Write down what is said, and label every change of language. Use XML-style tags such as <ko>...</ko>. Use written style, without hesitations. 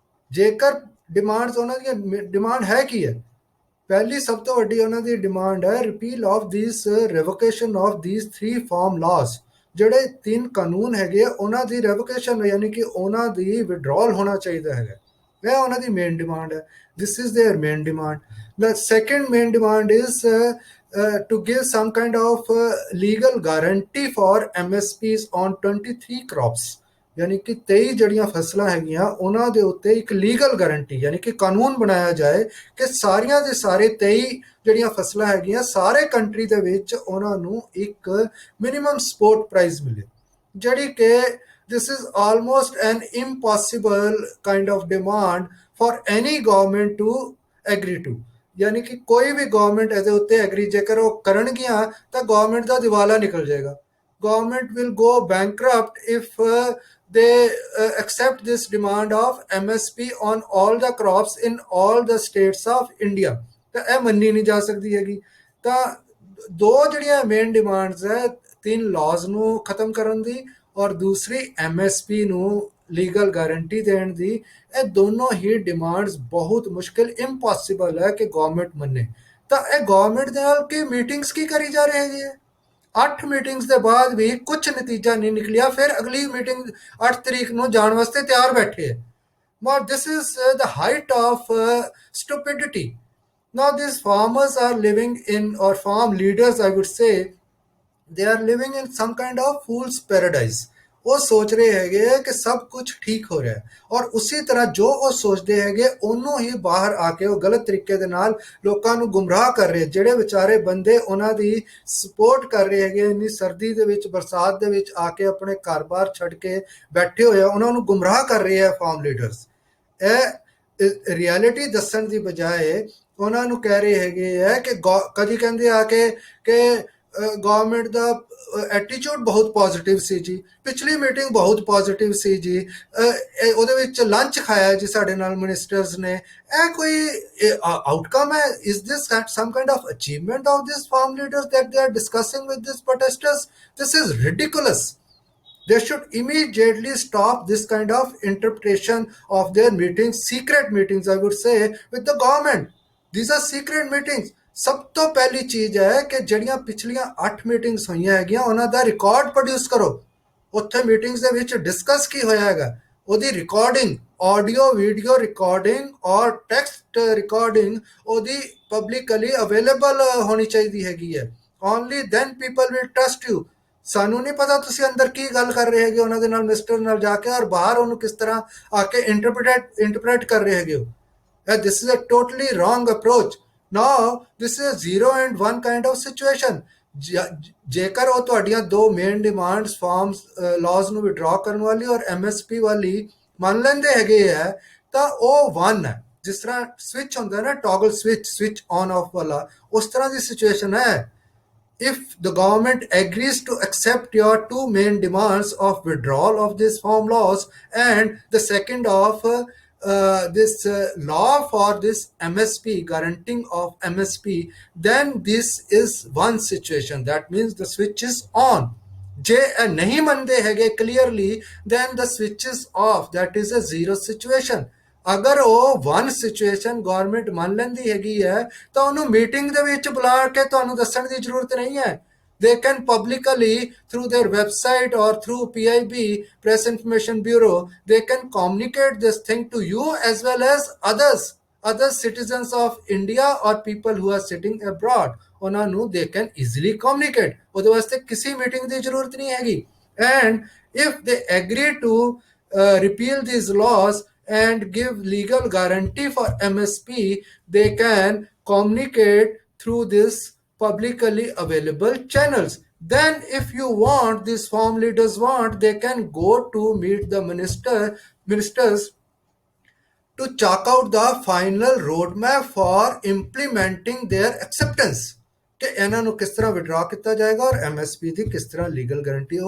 <pa>ਜੇਕਰ ਡਿਮਾਂਡਸ ਉਹਨਾਂ ਦੀਆਂ ਡਿਮਾਂਡ ਹੈ ਕੀ ਹੈ? ਪਹਿਲੀ ਸਭ ਤੋਂ ਵੱਡੀ ਉਹਨਾਂ ਦੀ ਡਿਮਾਂਡ ਹੈ</pa> <en>Repeal of this revocation of this 3 farm laws.</en> <pa>ਜਿਹੜੇ 3 ਕਾਨੂੰਨ ਹੈਗੇ ਉਹਨਾਂ ਦੀ ਰਿਵੋਕੇਸ਼ਨ ਯਾਨੀ ਕਿ ਉਹਨਾਂ ਦੀ ਵਿਡਰਾਅਲ ਹੋਣਾ ਚਾਹੀਦਾ ਹੈਗਾ। ਇਹ ਉਹਨਾਂ ਦੀ ਮੇਨ ਡਿਮਾਂਡ ਹੈ।</pa> <en>This is their main demand. The second main demand is to give some kind of legal guarantee for MSPs on 23 crops।</en> <pa>ਯਾਨੀ ਕਿ 23 ਜਿਹੜੀਆਂ ਫਸਲਾਂ ਹੈਗੀਆਂ ਉਹਨਾਂ ਦੇ ਉੱਤੇ ਇੱਕ ਲੀਗਲ ਗਾਰੰਟੀ ਯਾਨੀ ਕਿ ਕਾਨੂੰਨ ਬਣਾਇਆ ਜਾਏ ਕਿ ਸਾਰੀਆਂ ਦੇ ਸਾਰੇ 23 ਜਿਹੜੀਆਂ ਫਸਲਾਂ ਹੈਗੀਆਂ ਸਾਰੇ ਕੰਟਰੀ ਦੇ ਵਿੱਚ ਉਹਨਾਂ ਨੂੰ ਇੱਕ ਮਿਨੀਮਮ ਸਪੋਰਟ ਪ੍ਰਾਈਸ ਮਿਲੇ, ਜਿਹੜੀ ਕਿ</pa> <en>this is almost an impossible kind of demand for any government to agree to।</en> <pa>ਯਾਨੀ ਕਿ ਕੋਈ ਵੀ ਗਵਰਨਮੈਂਟ ਇਹਦੇ ਉੱਤੇ ਐਗਰੀ ਜੇਕਰ ਉਹ ਕਰਨਗੀਆਂ ਤਾਂ ਗਵਰਨਮੈਂਟ ਦਾ ਦਿਵਾਲਾ ਨਿਕਲ ਜਾਏਗਾ।</pa> <en>government will go bankrupt if they accept this demand of MSP on all the crops in all the states of India।</en> <pa>ਤਾਂ ਇਹ ਮੰਨੀ ਨਹੀਂ ਜਾ ਸਕਦੀ ਹੈਗੀ। ਤਾਂ ਦੋ ਜਿਹੜੀਆਂ ਮੇਨ ਡਿਮਾਂਡਸ ਹੈ, ਤਿੰਨ ਲਾਜ਼ ਨੂੰ ਖਤਮ ਕਰਨ ਦੀ ਔਰ ਦੂਸਰੀ MSP ਨੂੰ ਲੀਗਲ ਗਾਰੰਟੀ ਦੇਣ ਦੀ, ਇਹ ਦੋਨੋਂ ਹੀ ਡਿਮਾਂਡਸ ਬਹੁਤ ਮੁਸ਼ਕਿਲ ਇੰਪੋਸੀਬਲ ਹੈ ਕਿ ਗਵਰਨਮੈਂਟ ਮੰਨੇ। ਤਾਂ ਇਹ ਗਵਰਨਮੈਂਟ ਦੇ ਨਾਲ ਕੀ ਮੀਟਿੰਗਸ ਕੀ ਕਰੀ ਜਾ ਰਹੇ ਹੈਗੇ ਹੈ। 8 ਮੀਟਿੰਗਸ ਦੇ ਬਾਅਦ ਵੀ ਕੁਝ ਨਤੀਜਾ ਨਹੀਂ ਨਿਕਲਿਆ, ਫਿਰ ਅਗਲੀ ਮੀਟਿੰਗ 8 ਤਰੀਕ ਨੂੰ ਜਾਣ ਵਾਸਤੇ ਤਿਆਰ ਬੈਠੇ ਹੈ।</pa> <en>But this is the height of stupidity. Now these farmers are living in, or farm leaders I would say, they are living in some kind of fool's paradise।</en> <pa>ਉਹ ਸੋਚ ਰਹੇ ਹੈਗੇ ਕਿ ਸਭ ਕੁਝ ਠੀਕ ਹੋ ਰਿਹਾ ਹੈ, ਔਰ ਉਸੇ ਤਰ੍ਹਾਂ ਜੋ ਉਹ ਸੋਚਦੇ ਹੈਗੇ ਉਹਨੂੰ ਹੀ ਬਾਹਰ ਆ ਕੇ ਉਹ ਗਲਤ ਤਰੀਕੇ ਦੇ ਨਾਲ ਲੋਕਾਂ ਨੂੰ ਗੁੰਮਰਾਹ ਕਰ ਰਹੇ। ਜਿਹੜੇ ਵਿਚਾਰੇ ਬੰਦੇ ਉਹਨਾਂ ਦੀ ਸਪੋਰਟ ਕਰ ਰਹੇ ਹੈਗੇ, ਇੰਨੀ ਸਰਦੀ ਦੇ ਵਿੱਚ ਬਰਸਾਤ ਦੇ ਵਿੱਚ ਆ ਕੇ ਆਪਣੇ ਘਰ-ਬਾਰ ਛੱਡ ਕੇ ਬੈਠੇ ਹੋਏ ਆ, ਉਹਨਾਂ ਨੂੰ ਗੁੰਮਰਾਹ ਕਰ ਰਹੇ ਆ ਫਾਰਮ ਲੀਡਰਸ। ਇਹ ਰਿਐਲਿਟੀ ਦੱਸਣ ਦੀ ਬਜਾਏ ਉਹਨਾਂ ਨੂੰ ਕਹਿ ਰਹੇ ਹੈਗੇ ਹੈ ਕਿ ਕਦੀ ਕਹਿੰਦੇ ਆ ਕੇ ਗਵਰਨਮੈਂਟ ਦਾ ਐਟੀਟਿਊਡ ਬਹੁਤ ਪੋਜ਼ਿਟਿਵ ਸੀ ਜੀ, ਪਿਛਲੀ ਮੀਟਿੰਗ ਬਹੁਤ ਪੋਜ਼ਿਟਿਵ ਸੀ ਜੀ, ਉਹਦੇ ਵਿੱਚ ਲੰਚ ਖਾਇਆ ਜੀ ਸਾਡੇ ਨਾਲ ਮਿਨਿਸਟਰਸ ਨੇ। ਇਹ ਕੋਈ ਆਊਟਕਮ ਹੈ?</pa> <en>Is this some kind of achievement of this farm leaders that they are discussing with these protesters? This is ridiculous. They should immediately stop this kind of interpretation of their meetings, secret meetings I would say, with the government. These are secret meetings।</en> <pa>ਸਭ ਤੋਂ ਪਹਿਲੀ ਚੀਜ਼ ਹੈ ਕਿ ਜਿਹੜੀਆਂ ਪਿਛਲੀਆਂ 8 meetings ਹੋਈਆਂ ਹੈਗੀਆਂ ਉਹਨਾਂ ਦਾ ਰਿਕਾਰਡ ਪ੍ਰੋਡਿਊਸ ਕਰੋ। ਉੱਥੇ ਮੀਟਿੰਗਸ ਦੇ ਵਿੱਚ ਡਿਸਕਸ ਕੀ ਹੋਇਆ ਹੈਗਾ, ਉਹਦੀ ਰਿਕਾਰਡਿੰਗ, ਆਡੀਓ ਵੀਡੀਓ ਰਿਕਾਰਡਿੰਗ ਔਰ ਟੈਕਸਟ ਰਿਕਾਰਡਿੰਗ ਉਹਦੀ ਪਬਲਿਕਲੀ ਅਵੇਲੇਬਲ ਹੋਣੀ ਚਾਹੀਦੀ ਹੈਗੀ ਹੈ।</pa> <en>Only then people will trust you.</en> <pa>ਸਾਨੂੰ ਨਹੀਂ ਪਤਾ ਤੁਸੀਂ ਅੰਦਰ ਕੀ ਗੱਲ ਕਰ ਰਹੇ ਹੈਗੇ ਉਹਨਾਂ ਦੇ ਨਾਲ, ਮਿਨਿਸਟਰ ਨਾਲ ਜਾ ਕੇ, ਔਰ ਬਾਹਰ ਉਹਨੂੰ ਕਿਸ ਤਰ੍ਹਾਂ ਆ ਕੇ ਇੰਟਰਪ੍ਰੇਟ ਕਰ ਰਹੇ ਹੈਗੇ ਹੋ।</pa> <en>This is a totally wrong approach. Now this is a 0 and 1 kind of situation।</en> <pa>ਜੇਕਰ ਉਹ ਤੁਹਾਡੀਆਂ ਦੋ ਮੇਨ ਡਿਮਾਂਡਸ ਫਾਰਮਸ ਲਾਜ਼ ਨੂੰ ਵਿਡਰਾ ਕਰਨ ਵਾਲੀ ਔਰ MSP ਵਾਲੀ ਮੰਨ ਲੈਂਦੇ ਹੈਗੇ ਹੈ ਤਾਂ ਉਹ 1 ਹੈ। ਜਿਸ ਤਰ੍ਹਾਂ ਸਵਿਚ ਹੁੰਦਾ ਨਾ, ਟੌਗਲ ਸਵਿਚ ਔਨ ਆਫ ਵਾਲਾ, ਉਸ ਤਰ੍ਹਾਂ ਦੀ ਸਿਚੁਏਸ਼ਨ ਹੈ।</pa> <en>If the government agrees to accept your two main demands of withdrawal of these farm laws and the second of this law for this MSP, guaranteeing of MSP, then this is one situation, that means the switch is on।</en> <pa>ਜੇ ਨਹੀਂ ਮੰਨਦੇ ਹੈਗੇ</pa> <en>clearly, then the switch is off, that is a zero situation।</en> <pa>ਅਗਰ ਉਹ 1 situation government ਮੰਨ ਲੈਂਦੀ ਹੈਗੀ ਹੈ ਤਾਂ ਉਹਨੂੰ ਮੀਟਿੰਗ ਦੇ ਵਿੱਚ ਬੁਲਾ ਕੇ ਤੁਹਾਨੂੰ ਦੱਸਣ ਦੀ ਜ਼ਰੂਰਤ ਨਹੀਂ ਹੈ।</pa> <en>They can publicly through their website or through PIB, Press Information Bureau, they can communicate this thing to you as well as other citizens of India or people who are sitting abroad।</en> <pa>ਉਹਨਾਂ ਨੂੰ</pa> <en>they can easily communicate।</en> <pa>ਉਹਦੇ ਵਾਸਤੇ ਕਿਸੇ meeting ਦੀ ਜ਼ਰੂਰਤ ਨਹੀਂ ਹੈਗੀ।</pa> <en>And if they agree to repeal these laws and give legal guarantee for MSP, they can communicate through this publicly available channels। Then if you want, these farm leaders want, they can go to meet the ministers to chalk out the final roadmap for implementing their acceptance</en> <pa>ਕਿ ਇਹਨਾਂ ਨੂੰ ਕਿਸ ਤਰ੍ਹਾਂ withdraw ਕੀਤਾ ਜਾਏਗਾ ਔਰ MSP ਦੀ ਕਿਸ ਤਰ੍ਹਾਂ ਲੀਗਲ ਗਾਰੰਟੀ।</pa>